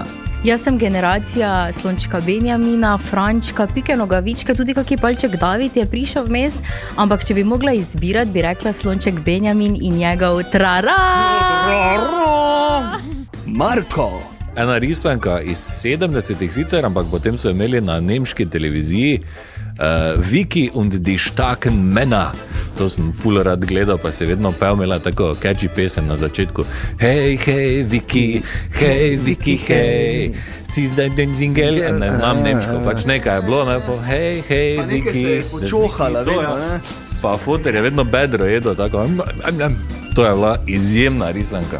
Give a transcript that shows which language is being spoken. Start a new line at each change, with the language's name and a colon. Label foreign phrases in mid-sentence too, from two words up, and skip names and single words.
Slovenian: Jaz sem generacija Slončka Benjamina, Frančka, Pike Nogavičke, tudi kaki palček David je prišel vmes, ampak če bi mogla izbirati, bi rekla Slonček Benjamin in njegov trara. Marko. Ena risanka iz 70-ih sicer, ampak potem so imeli na nemški televiziji Viki und die starken Männer. To sem ful rad gledal, pa se vedno pel, imela tako catchy pesem na začetku. Hej, hej, Viki, hej, si zdaj den zingel, ne znam nemško, pač nekaj je bilo, ne, po hej, hej, Viki. Počohala, vedno, ne? Pa foter je vedno bedro jedel, tako. To je bila izjemna risanka.